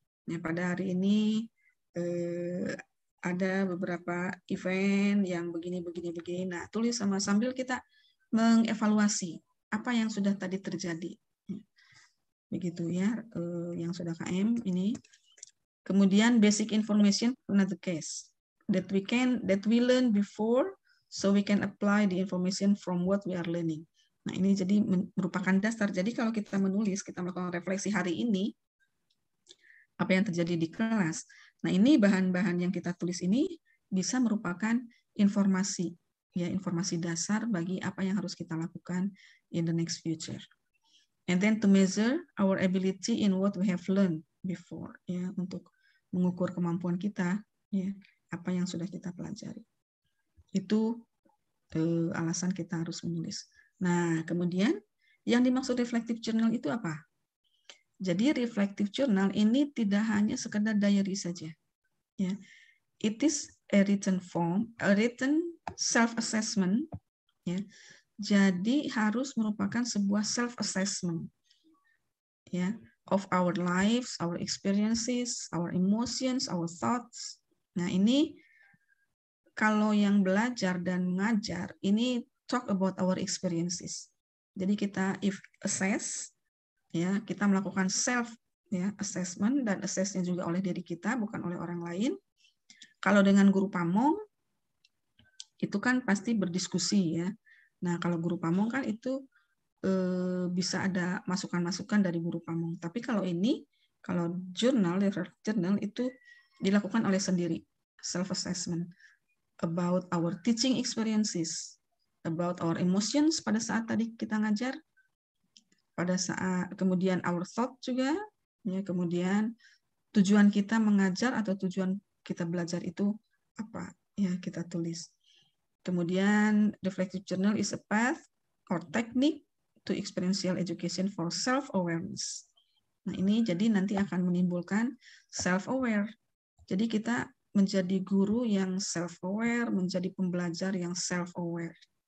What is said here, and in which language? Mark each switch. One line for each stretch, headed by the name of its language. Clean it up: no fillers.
Indonesian: Ya, pada hari ini ada beberapa event yang begini. Nah, tulis sambil kita mengevaluasi apa yang sudah tadi terjadi. Begitu ya, yang sudah KM ini.
English: Kemudian basic information another case that we learn before, so we can apply the information from what we are learning.
Indonesian: Nah, ini jadi merupakan dasar. Jadi kalau kita menulis, kita melakukan refleksi hari ini, apa yang terjadi di kelas. Nah, ini bahan-bahan yang kita tulis ini bisa merupakan informasi, ya, informasi dasar bagi apa yang harus kita lakukan
English: in the next future. And then to measure our ability in what we have learned before, ya,
Indonesian: untuk mengukur kemampuan kita, ya, apa yang sudah kita pelajari. Itu alasan kita harus menulis. Nah, kemudian yang dimaksud reflective journal itu apa? Jadi reflective journal ini tidak hanya sekedar diary saja. Ya.
English: It is a written form, a written self-assessment.
Indonesian: Ya. Jadi harus merupakan sebuah self-assessment.
English: Ya, of our lives, our experiences, our emotions, our thoughts.
Indonesian: Nah, ini kalau yang belajar dan mengajar, ini
English: talk about our experiences.
Indonesian: Jadi kita assess, ya, kita melakukan self, ya, assessment, dan assessnya juga oleh diri kita, bukan oleh orang lain. Kalau dengan guru pamong, itu kan pasti berdiskusi, ya. Nah, kalau guru pamong kan itu bisa ada masukan-masukan dari guru pamong. Tapi kalau ini, kalau journal itu dilakukan oleh sendiri,
English: self-assessment about our teaching experiences, about our emotions
Indonesian: pada saat tadi kita ngajar, pada saat kemudian
English: our thought
Indonesian: juga, ya, kemudian tujuan kita mengajar atau tujuan kita belajar itu apa, ya, kita tulis.
English: Kemudian reflective journal is a path or technique to experiential education for self-awareness.
Indonesian: Nah, ini jadi nanti akan menimbulkan self-aware. Jadi kita menjadi guru yang self-aware, menjadi pembelajar yang self-aware.